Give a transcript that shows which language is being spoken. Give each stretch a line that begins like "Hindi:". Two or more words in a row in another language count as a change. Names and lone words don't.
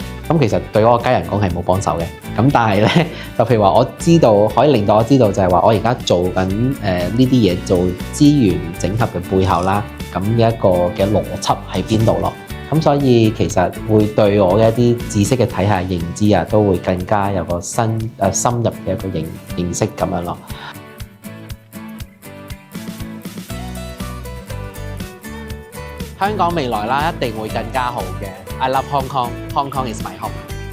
Cantonese: 咁其實對我家人講係冇幫手嘅。咁但係咧，就譬如話，我知道可以令到我知道就係話，我而家做緊呢啲嘢，做資源整合嘅背後啦，咁一個嘅邏輯喺邊度咯。咁所以其實會對我嘅一啲知識嘅體系認知啊，都會更加有個深入嘅一個認識咁樣咯。香港未來啦，一定會更加好嘅。
English: I love Hong Kong. Hong Kong is my home.